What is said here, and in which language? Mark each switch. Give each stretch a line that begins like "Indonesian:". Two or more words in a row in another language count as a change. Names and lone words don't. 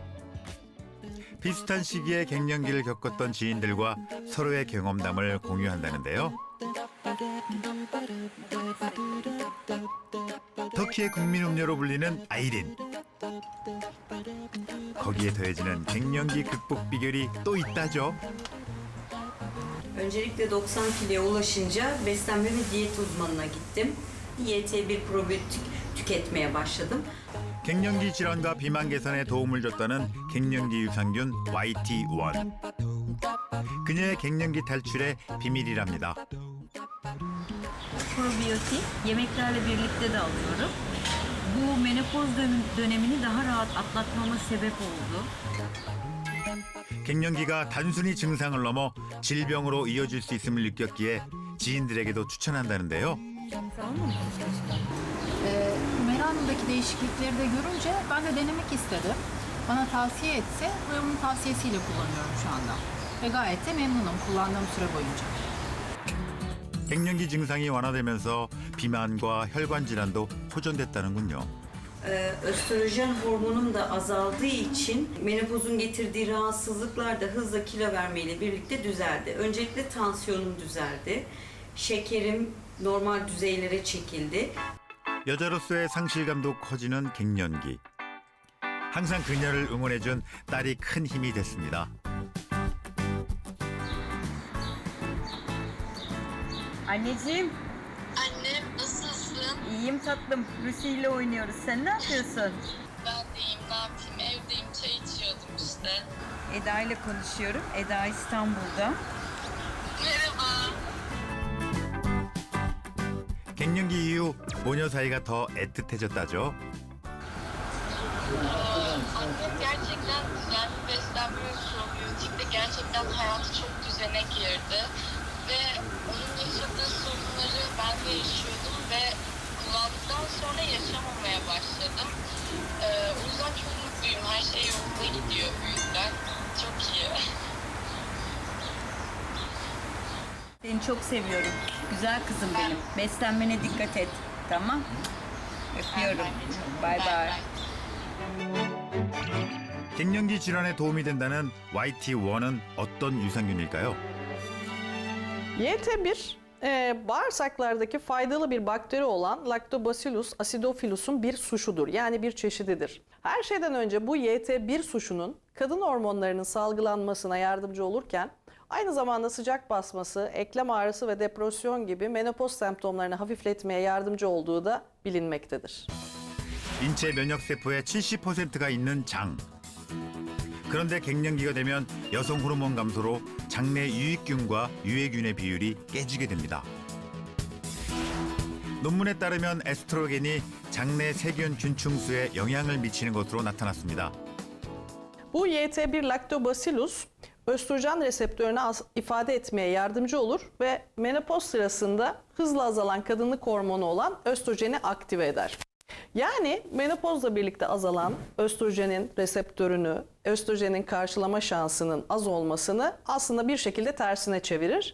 Korean: 비슷한 시기에 갱년기를 겪었던 지인들과 서로의 경험담을 공유한다는데요. 터키의 국민 음료로 불리는 아이린. 거기에 더해지는 갱년기 극복 비결이 또 있다죠.
Turkish: Öncelikle 90 kiloya ulaşınca beslenme ve diyet uzmanına gittim. YT1 probiyotik tüketmeye başladım.
Korean: 갱년기 질환과 비만 개선에 도움을 줬다는 갱년기 유산균 YT1. 그녀의 갱년기 탈출의 비밀이랍니다.
Turkish: Probiyotik yemeklerle birlikte de alıyorum. Bu menopoz dönemini daha rahat atlatmama sebep oldu.
Korean: 갱년기가 단순히 증상을 넘어 질병으로 이어질 수 있음을 느꼈기에 지인들에게도 추천한다는데요.
Turkish: Meran'daki değişiklikleri de görünce ben de denemek istedim. Bana tavsiye etti ve onun tavsiyesiyle kullanıyorum şu anda. Ve gayet de memnunum kullandığım süre boyunca.
Korean: 갱년기 증상이 완화되면서 비만과 혈관 질환도 호전됐다는군요.
Turkish: Östrojen hormonum da azaldığı için menopozun getirdiği rahatsızlıklar da hızla kilo vermeyle birlikte düzeldi. Öncelikle tansiyonum düzeldi. Şekerim normal düzeylere çekildi.
Korean: 여자로서의 상실감도 커지는 갱년기. 항상 그녀를 응원해준 딸이 큰 힘이 됐습니다.
Turkish: Anneciğim, Annem nasılsın? iyiyim tatlım. Lucy ile oynuyoruz. Sen ne yapıyorsun? Ben de iyiyim, ne yapayım? Evdeyim, çay içiyordum işte. Eda ile konuşuyorum. Eda İstanbul'da. Merhaba.
Korean: 갱년기 ihu 모녀 사이가 더 애틋해졌다죠.
Turkish: Annem gerçekten düzenli beslenme ve probiyotikle gerçekten hayatı çok düzene girdi. Ve onun yaşadığı sorunları ben de yaşıyordum ve kullandıktan sonra yaşamamaya başladım. O yüzden çok mutluyum, her şey yolunda gidiyor bu yüzden. Çok iyi. Seni çok seviyorum. Güzel kızım benim. Beslenmene dikkat et. Tamam? Öpüyorum. Bay bay.
Korean: 갱년기 질환에 도움이 된다는 YT1은 어떤 유산균일까요?
Turkish: YT1, bağırsaklardaki faydalı bir bakteri olan Lactobacillus acidophilus bir suşudur. Yani bir çeşididir. Her şeyden önce bu YT1 suşunun kadın hormonlarının salgılanmasına yardımcı olurken Aynı zamanda sıcak basması, eklem ağrısı ve depresyon gibi menopoz semptomlarını hafifletmeye yardımcı olduğu da bilinmektedir.
Korean: 인체 면역 세포의 70%가 있는 장. 그런데 갱년기가 되면 여성 호르몬 감소로 장내 유익균과 유해균의 비율이 깨지게 됩니다. 논문에 따르면 에스트로겐이 장내 세균 균층수에 영향을 미치는 것으로 나타났습니다.
Turkish: Bu YT1 Lactobacillus östrojen reseptörünü ifade etmeye yardımcı olur ve menopoz sırasında hızla azalan kadınlık hormonu olan östrojeni aktive eder. Yani menopozla birlikte azalan östrojenin reseptörünü, östrojenin karşılama şansının az olmasını aslında bir şekilde tersine çevirir.